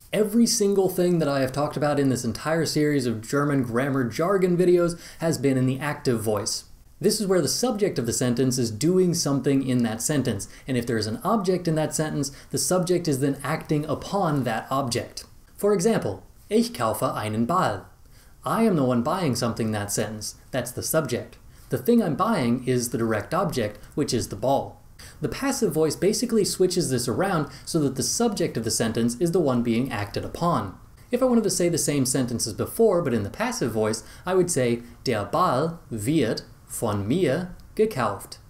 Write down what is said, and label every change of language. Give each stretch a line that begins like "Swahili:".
English: Every single thing that I have talked about in this entire series of German grammar jargon videos has been in the active voice. This is where the subject of the sentence is doing something in that sentence, and if there is an object in that sentence, the subject is then acting upon that object. For example,
German: ich kaufe einen Ball.
English: I am the one buying something in that sentence. That's the subject. The thing I'm buying is the direct object, which is the ball. The passive voice basically switches this around so that the subject of the sentence is the one being acted upon. If I wanted to say the same sentence as before, but in the passive voice, I would say,
German: der Ball wird von mir gekauft.